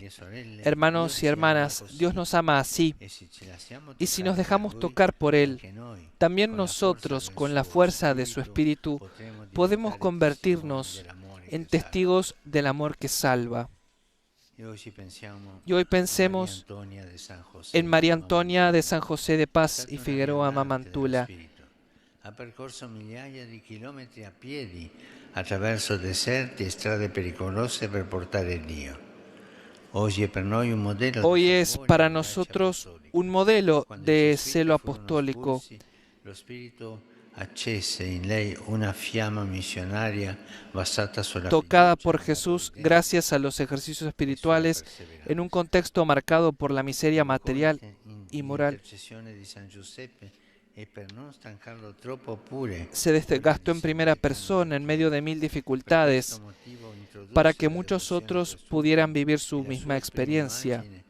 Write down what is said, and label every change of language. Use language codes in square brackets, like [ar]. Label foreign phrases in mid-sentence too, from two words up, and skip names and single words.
[es] Hermanos y hermanas, Dios nos ama así. Y si nos dejamos tocar por Él, también nosotros, con la fuerza de su Espíritu, podemos convertirnos en testigos del amor que salva. Y hoy pensemos en María Antonia de San José de Paz y Figueroa Mamantula. [it] Ha percorso migliaia di chilometri a piedi attraverso deserti e strade pericolose per portare Dio. [es] Hoy es para nosotros un modelo de celo apostólico. [it] Lo Spirito accese in lei una fiamma missionaria basata sulla [es] tocada por Jesús gracias a los ejercicios espirituales en un contexto marcado por la miseria material y moral. Se desgastó en primera persona en medio de 1000 dificultades para que muchos otros pudieran vivir su misma experiencia.